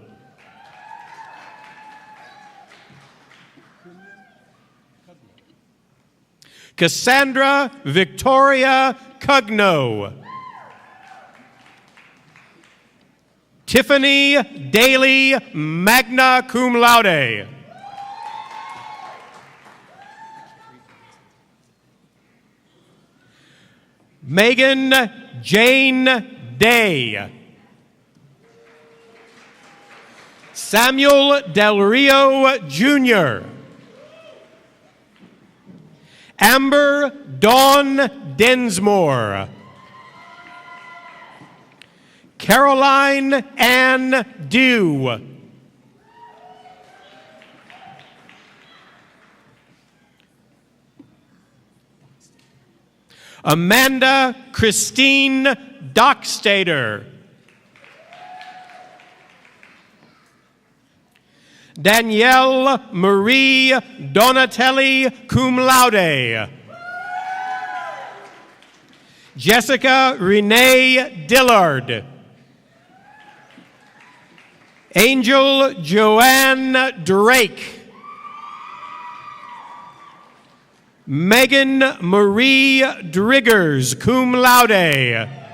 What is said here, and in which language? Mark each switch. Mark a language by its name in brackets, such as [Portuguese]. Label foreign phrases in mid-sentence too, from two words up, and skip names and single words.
[English] Cassandra Victoria Cugno. Tiffany Daly, [Latin] magna cum laude. [English] Megan Jane Day. Samuel Del Rio, Jr. Amber Dawn Densmore. Caroline Ann Dew. Amanda Christine Dockstader. Danielle Marie Donatelli, [Latin] cum laude. [English] Jessica Renee Dillard. Angel Joanne Drake. Megan Marie Driggers, [Latin] cum laude.